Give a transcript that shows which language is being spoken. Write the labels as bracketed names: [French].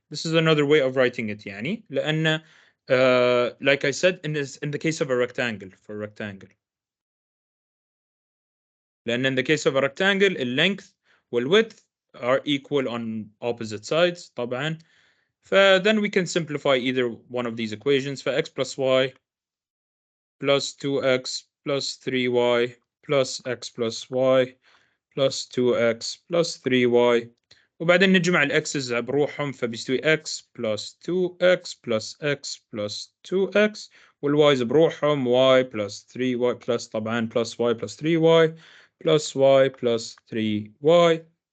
[English] This is another way of writing it [Arabic] يعني لأن [English] like I said in the case of a rectangle, for a rectangle. [Arabic] لأن [English] in the case of a rectangle the length and width are equal on opposite sides [Arabic] طبعا. [English] Then we can simplify either one of these equations. For x plus y plus 2x plus 3y plus x plus y plus 2x plus 3y. [Arabic] وبعدين نجمع الاكسز بروحهم فبيستوي [English] x plus 2x plus x plus 2x [Arabic] والوايز بروحهم [English] y plus 3y plus [Arabic] طبعا [English] plus y plus 3y plus y plus 3y.